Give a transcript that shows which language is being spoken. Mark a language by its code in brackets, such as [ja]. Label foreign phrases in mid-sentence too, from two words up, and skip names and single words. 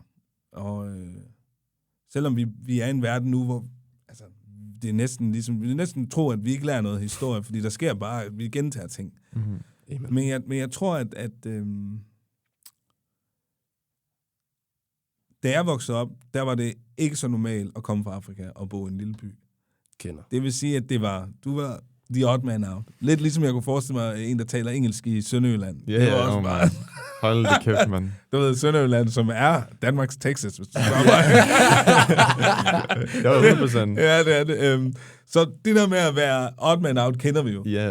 [da] Og selvom vi er i en verden nu, hvor altså, det er næsten ligesom, vi næsten tror, at vi ikke lærer noget historie, fordi der sker bare, at vi gentager ting. Men jeg tror, at da jeg voksede op, der var det ikke så normalt at komme fra Afrika og bo i en lille by. Kender. Det vil sige, at du var [en] the odd man out. [da] Lidt ligesom jeg kunne forestille mig en, der taler engelsk i Sønderjylland. Ja, det var også bare... Hold det kæft, mand. Du ved, Sønderjylland, som er Danmarks Texas, hvis du spørger mig. Det var 100%. Ja, det er det. Så det der med at være [en] odd man out, [da] kender vi jo. Ja.